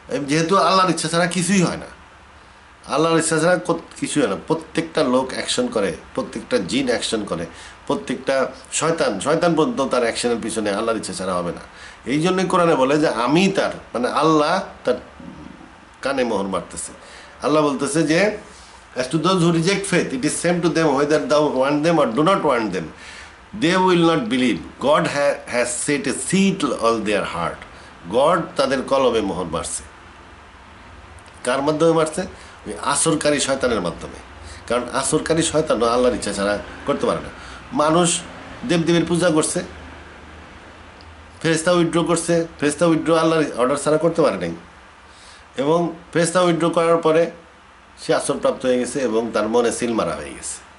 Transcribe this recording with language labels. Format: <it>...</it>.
<bn>যেহেতু আল্লাহর ইচ্ছা ছাড়া কিছুই হয় না, আল্লাহর ইচ্ছা ছাড়া কিছুই হয় না। প্রত্যেকটা লোক অ্যাকশন করে, প্রত্যেকটা জিন অ্যাকশন করে, প্রত্যেকটা শয়তান পর্যন্ত তার অ্যাকশনের পিছনে আল্লাহর ইচ্ছা ছাড়া হবে না। এই জন্যই কোরআনে বলে যে আমি তার, মানে আল্লাহ তার কানে মোহর মারতেছে। আল্লাহ বলতেছে যে</bn> <en>as to those who reject faith, it is same to them whether thou want them or do not want them, they will not believe. God has set a seal on their heart.</en> <bn>God তাদের কলবে মোহর মারছে। কার মাধ্যমে মারছে? ওই আসরকারী শয়তানের মাধ্যমে। কারণ আসরকারী শয়তান আল্লাহর ইচ্ছা ছাড়া করতে পারে না। মানুষ দেবদেবীর পূজা করছে, ফেরেশতা উইথড্র করছে, ফেরেশতা উইথড্র আল্লাহর অর্ডার ছাড়া করতে পারে নাই, এবং ফেরেশতা উইথড্র করার পরে সে আসরপ্রাপ্ত হয়ে গেছে এবং তার মনে সিল মারা হয়ে গেছে।</bn>